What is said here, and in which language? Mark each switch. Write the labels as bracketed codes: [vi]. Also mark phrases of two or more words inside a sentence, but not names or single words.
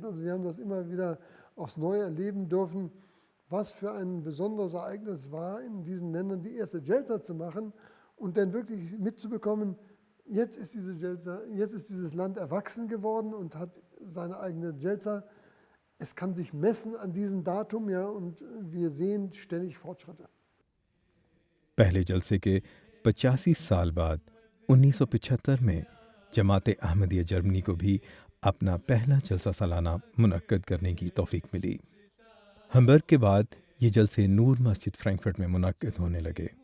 [de] Also wir haben das immer wieder aufs Neue erleben dürfen, was für ein besonderes Ereignis war, in diesen Ländern die erste Jelsa zu machen und dann wirklich mitzubekommen, jetzt ist dieses Land erwachsen geworden und hat seine eigene Jelsa. Es kann sich messen an diesem Datum, ja, und wir sehen ständig Fortschritte. [ur] پہلے جلسے کے 85 سال بعد 1975 میں جماعت احمدیہ جرمنی کو بھی اپنا پہلا جلسہ سالانہ منعقد کرنے کی توفیق ملی۔ ہمبرگ کے بعد یہ جلسے نور مسجد فرینکفرٹ میں منعقد ہونے لگے۔